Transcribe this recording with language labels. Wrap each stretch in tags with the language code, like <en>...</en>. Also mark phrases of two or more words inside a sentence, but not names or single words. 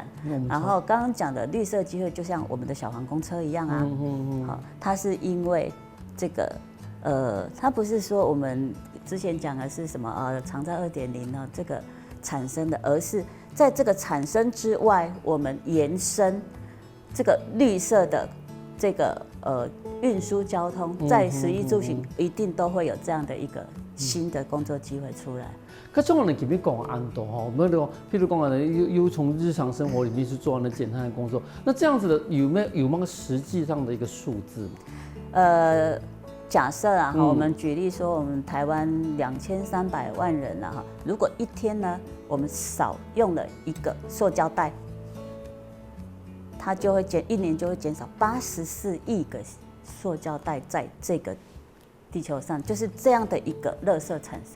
<zh>然後剛剛講的綠色機會，就像我們的小黃公車一樣啊，它是因為這個，它不是說我們之前講的是什麼長照2.0呢這個產生的，而是在這個產生之外，我們延伸這個綠色的。這個運輸交通在食衣住行一定都會有這樣的一個新的工作機會出來。可是我們前面講安多哈，我們譬如講又從日常生活裡面去做那減碳的工作，那這樣子的有沒有實際上的一個數字？假设啊，我们举例说，我们台湾2300万人啊，如果一天呢，我们少用了一个塑胶袋，它就会一年就会减少84亿个塑胶袋在这个地球上，就是这样的一个垃圾产生。</zh>